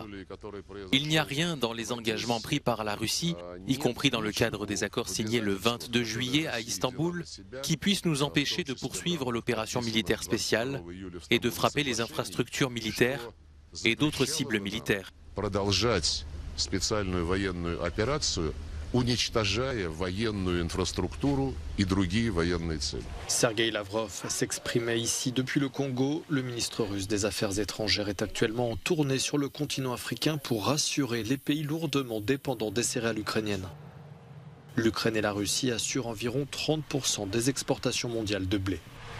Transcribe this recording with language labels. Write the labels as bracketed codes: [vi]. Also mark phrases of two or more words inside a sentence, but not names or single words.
[fr] Il n'y a rien dans les engagements pris par la Russie, y compris dans le cadre des accords signés le 22 juillet à Istanbul, qui puisse nous empêcher de poursuivre l'opération militaire spéciale et de frapper les infrastructures militaires et d'autres cibles militaires. [ru] Специальную военную операцию, уничтожая военную инфраструктуру и другие военные цели. [fr] Sergueï Lavrov s'exprimait ici depuis le Congo. Le ministre russe des Affaires étrangères est actuellement en tournée sur le continent africain pour rassurer les pays lourdement dépendants des céréales ukrainiennes. L'Ukraine et la Russie assurent environ 30% des exportations mondiales de blé.